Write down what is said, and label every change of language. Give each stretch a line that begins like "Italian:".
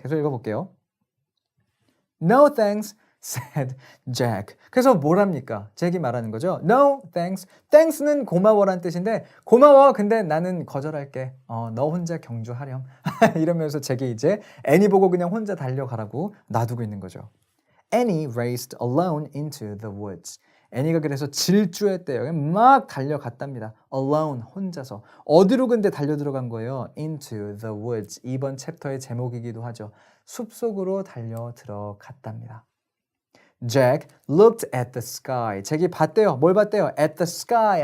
Korean: 계속 읽어볼게요.
English: No thanks, said Jack.
Korean: 그래서 뭐랍니까? 잭이 말하는 거죠.
English: No thanks.
Korean: thanks는 고마워란 뜻인데 고마워. 근데 나는 거절할게. 너 혼자 경주하렴. 이러면서 잭이 이제 애니 보고 그냥 혼자 달려가라고 놔두고 있는 거죠.
English: Annie raced alone into the woods.
Korean: 애니가 그래서 질주했대요. 막 달려갔답니다. Alone, 혼자서. 어디로 근데 달려 들어간 거예요?
English: Into the woods.
Korean: 이번 챕터의 제목이기도 하죠. 숲속으로 달려 들어갔답니다.
English: Jack looked at the sky.
Korean: 잭이 봤대요. 뭘 봤대요?
English: At the sky.